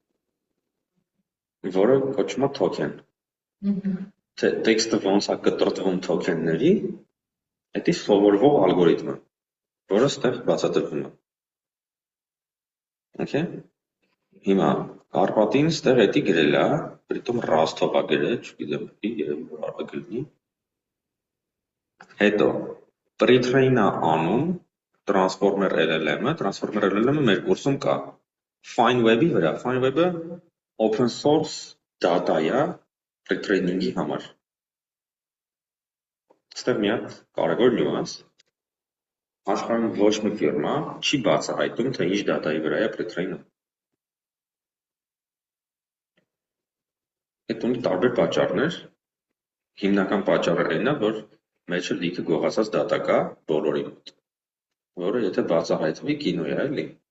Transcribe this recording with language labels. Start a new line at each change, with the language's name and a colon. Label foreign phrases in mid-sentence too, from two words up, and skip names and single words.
Armenian: որը կոչվում է token։ Թե տեքստը ոնց է կտրտվում token-ների, դա սովորվող ալգորիթմը, որը ստեղ բացատրվում է։ Okay։ Հիմա Կարպատին ստեղ էդի գրել է, պրիտոմ Rust-ով է գրել, չգիտեմ, երևի որ կարող է գրնի։ Հետո pre-train-ը անում
English: transformer LLM-
Armenian: ը,
English: transformer LLM-
Armenian: ը մեր կուրսում կա։ FineWeb-ի վրա, FineWeb-ը
English: open source data
Armenian: է pre-training-ի համար։ Ստեղ մի հատ կարևոր նյուանս։ Աշխարհում ոչ մի ֆիրմա չի բացահայտում, թե ինչ դատայի վրա է pre-train-ը։ Այդ ունի տարբեր պատճառներ։ Հիմնական պատճառը այն է, որ մեջը լիքը գողացած դատա կա բոլորի մոտ, որը եթե բացահայտվի կինո է, էլի։